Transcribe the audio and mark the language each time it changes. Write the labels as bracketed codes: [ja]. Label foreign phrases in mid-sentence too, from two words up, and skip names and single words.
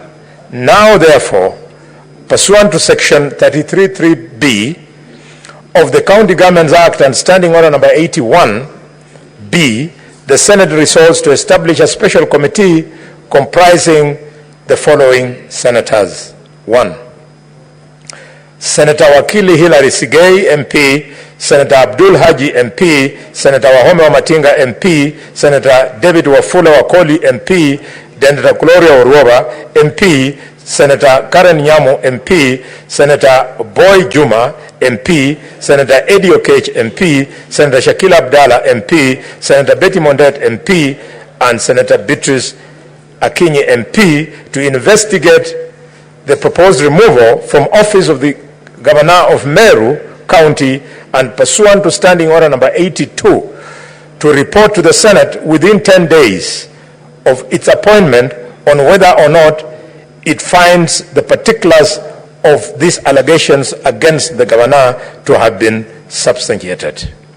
[en] Now, therefore, pursuant to Section 33(3)(b) of the County Governments Act and Standing Order number 81(b), the Senate resolves to establish a special committee comprising the following senators. 1. Senator Wakili Hilary Sigei, MP, Senator Abdul Haji, MP, Senator Wahome Wamatinga, MP, Senator David Wafula Wakoli, MP, Senator Gloria Orwoba, MP, Senator Karen Nyamu, MP, Senator Boy Juma, MP, Senator Eddie Okech, MP, Senator Shakil Abdallah, MP, Senator Betty Mondet, MP, and Senator Beatrice Akinyi, MP, to investigate the proposed removal from office of the Governor of Meru County and pursuant to Standing Order number 82, to report to the Senate within 10 days of its appointment on whether or not it finds the particulars of these allegations against the Governor to have been substantiated.